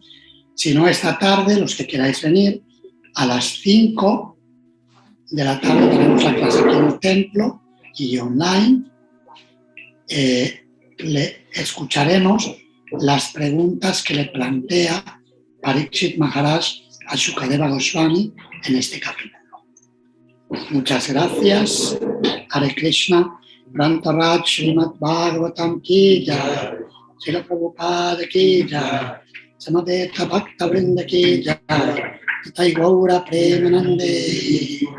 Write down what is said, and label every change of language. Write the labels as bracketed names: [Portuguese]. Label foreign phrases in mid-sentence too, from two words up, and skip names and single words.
[Spanish] Si no, esta tarde, los que queráis venir, a las 5 de la tarde tenemos la clase aquí en el templo y online. Le escucharemos las preguntas que le plantea Parikshit Maharaj a Shukadeva Goswami en este capítulo. Muchas gracias. [Sanskrit] हरे कृष्ण. [Hindi] ग्रन्थराज श्रीमद्भागवतम् की जय. श्रील प्रभुपाद की जय। समवेत भक्त वृन्द की जय. [Bangla] নিতাই গৌর প্রেমানন্দে.